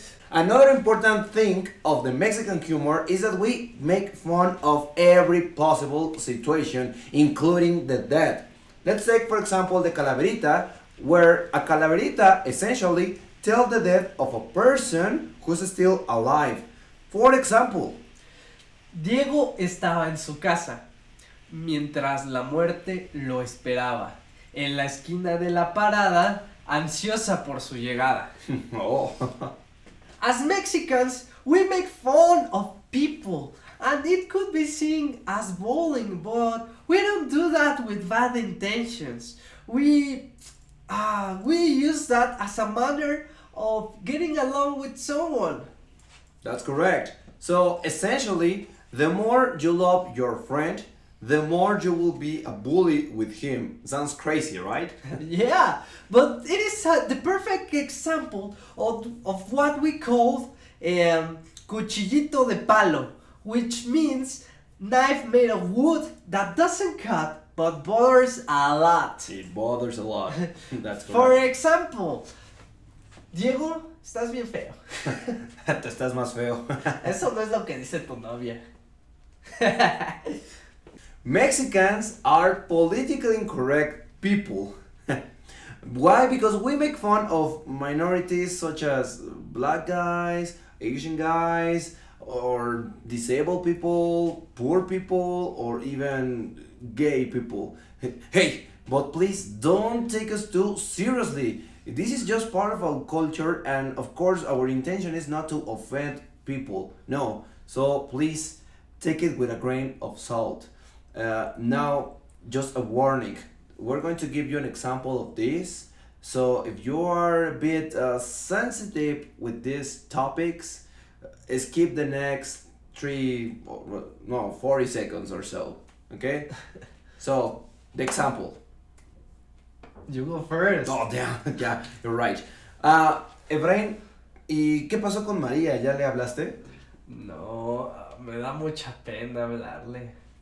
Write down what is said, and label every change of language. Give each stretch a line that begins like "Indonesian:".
English: Another important thing of the Mexican humor is that we make fun of every possible situation, including the dead. Let's take, for example, the calaverita, where a calaverita essentially tells the death of a person who's still alive. For example,
Spanish: Diego estaba en su casa, mientras la muerte lo esperaba, en la esquina de la parada, ansiosa por su llegada. oh.
English: As Mexicans, we make fun of people, and it could be seen as bullying, but we don't do that with bad intentions. We use that as a manner of getting along with someone. That's correct. So essentially, the more you love your friend, the more you will be a bully with him. Sounds crazy, right? Yeah, but it is the perfect example of what we call
Spanish: cuchillito de palo,
English: which means knife made of wood that doesn't cut but bothers a lot. It bothers a lot. That's For correct. example,
Spanish: Diego, estás bien feo. Te estás más feo. Eso no es lo que dice tu novia.
English: Mexicans are politically incorrect people. Why? Because we make fun of minorities such as black guys, Asian guys, or disabled people, poor people, or even gay people. Hey, but please don't take us too seriously. This is just part of our culture, and of course our intention is not to offend people. No, so please take it with a grain of salt. Now, just a warning. We're going to give you an example of this. So if you are a bit sensitive with these topics, skip the next 40 seconds or so. Okay? So, the example. You go first. Oh, damn. Yeah, you're right. Efrain,
Spanish: ¿Y qué pasó con María? ¿Ya le hablaste? No, me da mucha pena hablarle.